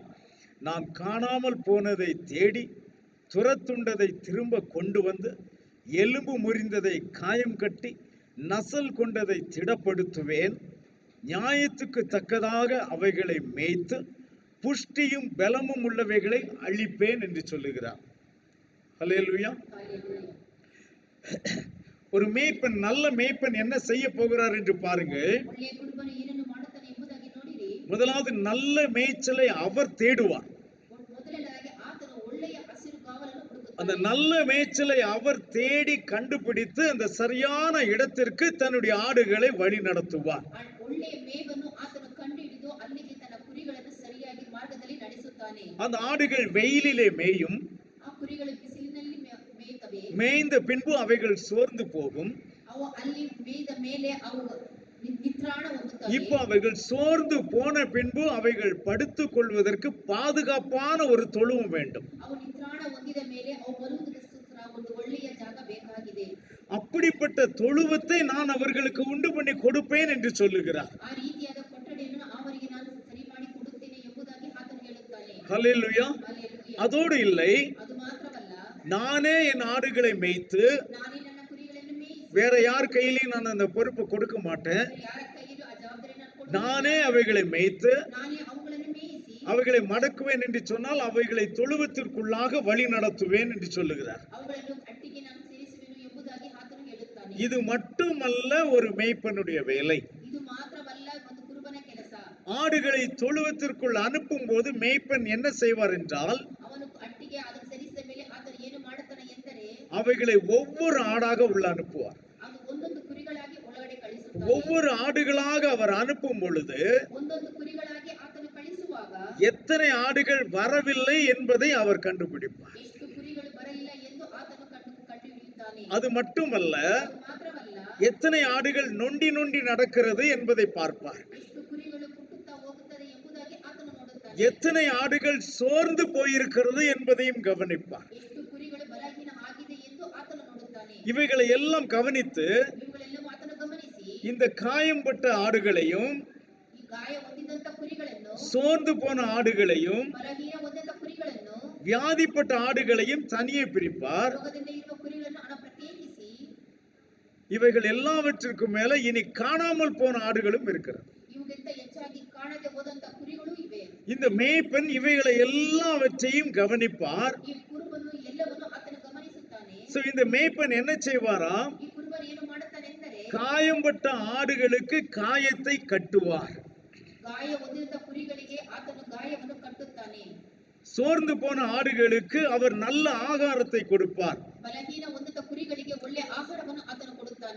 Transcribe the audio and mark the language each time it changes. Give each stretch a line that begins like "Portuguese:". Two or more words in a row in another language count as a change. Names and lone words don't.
Tamil: நான் காணாமல் போனதை தேடி துரத்துண்டதை திரும்ப கொண்டு வந்து எலும்பு முறிந்ததை காயம் கட்டி நசல் கொண்டதை திடப்படுத்துவேன். நியாயத்துக்கு தக்கதாக அவைகளை மேய்த்து புஷ்டியும் பலமும் உள்ளவைகளை அழிப்பேன் என்று சொல்லுகிறார். ஹல்லேலூயா. ஒரு மேய்ப்பன், நல்ல மேய்ப்பன் என்ன செய்ய போகிறார் என்று பாருங்க.
Kannada: ಒಳ್ಳೆಯ ಕುರುಬನು ಏನನ್ನು ಮಾಡುತ್ತಾನೆ ಎಂಬುದಾಗಿ ನೋಡಿರಿ.
Tamil: முதலாவது நல்ல மேய்ச்சலை அவர் தேடுவார்.
Kannada: ಮೊದಲನೇದಾಗಿ ಆತನು ಒಳ್ಳೆಯ ಹಸಿರು ಕಾವಲನ್ನು ಹುಡುಕುತ್ತಾನೆ.
Tamil: அந்த நல்ல மேய்ச்சலை அவர் தேடி கண்டுபிடித்து அந்த சரியான இடத்திற்கு தன்னுடைய ஆடுகளை வழி நடத்துவார்.
Kannada: ಒಳ್ಳೆಯ ಮೇವನ್ನು ಆತನು ಕಂಡುಹಿಡಿದು ಅಲ್ಲಿಗೆ ತನ್ನ ಕುರಿಗಳನ್ನು ಸರಿಯಾಗಿ ಮಾರ್ಗದಲ್ಲಿ ನಡೆಸುತ್ತಾನೆ.
Tamil: அந்த ஆடுகள் வெயிலிலே மேயும்.
Kannada: ಆ ಕುರಿಗಳು ಬಿಸಿಲಿನಲ್ಲಿ ಮೇಯುತ್ತವೆ.
Tamil: மேய்ந்த பின்பு அவைகள் சோர்ந்து போகும்.
Kannada: ಅವು ಅಲ್ಲಿ ಮೇಯ್ದ ಮೇಲೆ ಅವು ನಿತ್ರಾಣ ಹೊಂದುತ್ತವೆ.
Tamil: இப்போ அவைகள் சோர்ந்து போன பின்பு அவைகள் படுத்துக் கொள்வதற்கு பாதுகாப்பான ஒரு தொழுவம் வேண்டும்.
Kannada: ಅವು ನಿತ್ರಾಣ ಹೊಂದಿದ ಮೇಲೆ ಅವು ಬರುವುದಕ್ಕೋಸ್ಕರ ಒಂದು ಒಳ್ಳೆಯ ಜಾಗ ಬೇಕಾಗಿದೆ.
Tamil: அப்படிப்பட்ட தொழுவத்தை நான் அவர்களுக்கு உண்டு பண்ணி கொடுப்பேன் என்று சொல்லுகிறார்.
Kannada: ಆ ರೀತಿಯಾದ ಕೊಠಡಿಯನ್ನು ಅವರಿಗೆ ನಾನು ಸರಿ ಮಾಡಿ ಕೊಡುತ್ತೇನೆ ಎಂಬುದಾಗಿ ಆತನು ಹೇಳುತ್ತಾನೆ.
Tamil: ஹல்லேலூயா.
Kannada: ಹಲ್ಲೆಲೂಯಾ.
Tamil: அதோடு இல்லை,
Kannada: ಅದು ಮಾತ್ರವಲ್ಲ,
Tamil: நானே என் ஆடுகளை மேய்த்து
Kannada: ನಾನೇ ನನ್ನ ಕುರಿಗಳನ್ನು ಮೇಯಿಸಿ
Tamil: வேற யார் கையிலையும் நான் அந்த பொறுப்பை கொடுக்க மாட்டேன்.
Kannada: ಯಾರ ಕೈಯಲ್ಲೂ ಆ ಜವಾಬ್ದಾರಿಯನ್ನು ಕೊಡುವುದಿಲ್ಲ.
Tamil: நானே அவைகளை மேய்த்து
Kannada: ನಾನೇ ಅವುಗಳನ್ನು ಮೇಯಿಸಿ
Tamil: அவைகளை மடக்குவேன் என்று சொன்னால் அவைகளை தொழுவத்திற்குள்ளாக வழி நடத்துவேன் என்று சொல்லுகிறார்.
Kannada: ಅವುಗಳನ್ನು ಅಟ್ಟಿಗೆ ನಾನು ಸೇರಿಸುವೆನು ಎಂಬುದಾಗಿ ಆತನು ಹೇಳುತ್ತಾನೆ.
Tamil: இது மட்டுமல்ல ஒரு மேய்ப்பனுடைய வேலை.
Kannada: ಇದು ಮಾತ್ರವಲ್ಲ ಒಂದು ಕುರುಬನ ಕೆಲಸ.
Tamil: ஆடுகளை தொழுவத்திற்குள் அனுப்பும் போது மேய்ப்பன் என்ன செய்வார் என்றால்,
Kannada: ಅವನು ಅಟ್ಟಿಗೆ ಅದನ್ನು ಸೇರಿಸಿದ ಮೇಲೆ ಆತನು ಏನು ಮಾಡುತ್ತಾನೆ ಎಂದರೆ
Tamil: அவைகளை ஒவ்வொரு ஆடாக உள்ள அனுப்புவார்.
Kannada: ಅದು ಒಂದೊಂದು ಕುರಿಗಳಾಗಿ ಒಳಗಡೆ ಕಳಿಸುತ್ತಾನೆ.
Tamil: ஒவ்வொரு ஆடுகளாக அவர் அனுப்பும் பொழுது
Kannada: ಒಂದೊಂದು ಕುರಿಗಳಾಗಿ ಆತನು ಕಳಿಸುವಾಗ
Tamil: எத்தனை ஆடுகள் வரவில்லை என்பதை அவர் கண்டுபிடிப்பார்.
Kannada: ಎಷ್ಟು ಕುರಿಗಳು ಬರಲಿಲ್ಲ ಎಂದು ಆತನು ಕಂಡುಹಿಡಿಯುತ್ತಾನೆ.
Tamil: அது மட்டுமல்ல,
Kannada: ಅದು ಮಾತ್ರವಲ್ಲ,
Tamil: எத்தனை ஆடுகள் நொண்டி நொண்டி நடக்கிறது என்பதை பார்ப்பார்.
Kannada: ಎಷ್ಟು ಕುರಿಗಳು ಕುಟ್ಟುತ್ತಾ ಹೋಗುತ್ತದೆ ಎಂಬುದಾಗಿ ಆತನು ನೋಡುತ್ತಾನೆ.
Tamil: எத்தனை ஆடுகள் சோர்ந்து போயிருக்கிறது என்பதையும் கவனிப்பார்.
Kannada: ಎಷ್ಟು ಕುರಿಗಳು ಬಲಹೀನ ಆಗಿದೆ ಎಂದು ಆತನು ನೋಡುತ್ತಾನೆ.
Tamil: இவைகளை எல்லாம் கவனித்து
Kannada: ಇವುಗಳೆಲ್ಲವೂ ಆತನು ಗಮನಿಸಿ
Tamil: இந்த காயம்பட்ட ஆடுகளையும்
Kannada: ಈ ಗಾಯ ಹೊಂದಿದಂತ ಕುರಿಗಳನ್ನು,
Tamil: சோர்ந்து போன ஆடுகளையும்
Kannada: ಬಲಹೀನ ಹೊಂದಿದಂತ ಕುರಿಗಳನ್ನು,
Tamil: வியாதிப்பட்ட ஆடுகளையும் தனியே பிரிப்பார்.
Kannada: ರೋಗದಿಂದ ಇರುವ ಕುರಿಗಳನ್ನು ಅವನು ಪ್ರತ್ಯೇಕಿಸಿ,
Tamil: இவைகள் எல்லாவற்றிற்கும் மேல இனி காணாமல் போன ஆடுகளும் இருக்கிறது.
Kannada: ಇವುಗಿಂತ ಹೆಚ್ಚಾಗಿ ಕಾಣದೆ ಹೋದಂತ ಕುರಿಗಳು ಇವೆ.
Tamil: இந்த மேய்ப்பன் இவைகளை எல்லாவற்றையும் கவனிப்பார்.
Kannada: ಈ ಕುರುಬನು ಎಲ್ಲವನ್ನು ಆತನು ಗಮನಿಸುತ್ತಾನೆ.
Tamil: சோ இந்த மேய்ப்பன் என்ன செய்வாராம்?
Kannada: ಈ ಕುರುಬನು ಏನು ಮಾಡುತ್ತಾನೆಂದರೆ
Tamil: காயம்பட்ட ஆடுகளுக்கு காயத்தை கட்டுவார்.
Kannada: ಗಾಯ ಹೊಂದಿದಂತ ಕುರಿಗಳಿಗೆ ಆತನು ಗಾಯವನ್ನು ಕಟ್ಟುತ್ತಾನೆ.
Tamil: சோர்ந்து போன ஆடுகளுக்கு அவர் நல்ல ஆகாரத்தை கொடுப்பார்.
Kannada: ಬಲಹೀನ ಹೊಂದಿದ ಕುರಿಗಳಿಗೆ ಒಳ್ಳೆ ಆಹಾರವನ್ನು ಆತನು ಕೊಡುತ್ತಾನೆ.